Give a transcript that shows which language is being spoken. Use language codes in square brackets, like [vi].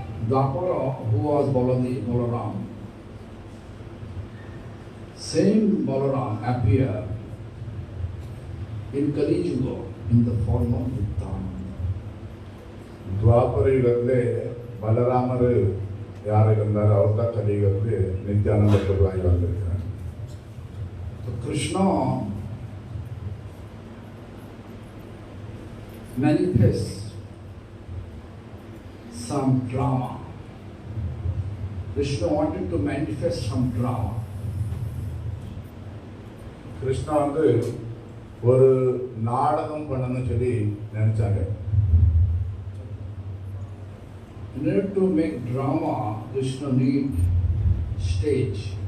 [en] Dwapara, who was Balaram, same Balaram appeared in Kali Yuga in the form of Nityananda. [kn] ದ್ವಾಪರ ಯುಗದಲ್ಲೇ ಬಲರಾಮರು ಯಾರು [ta] இருந்தாரோ அவர் தான் கலியுகத்திலே நித்யானந்த பிரபுவாய் வந்திருக்கிறார். [en] So Krishna manifests some drama. Krishna wanted to manifest some drama. [ta] Krishna வந்து ஒரு நாடகம் பண்ணணும்னு சொல்லி நினைச்சாங்க. [en] In order to make drama, Krishna need stage.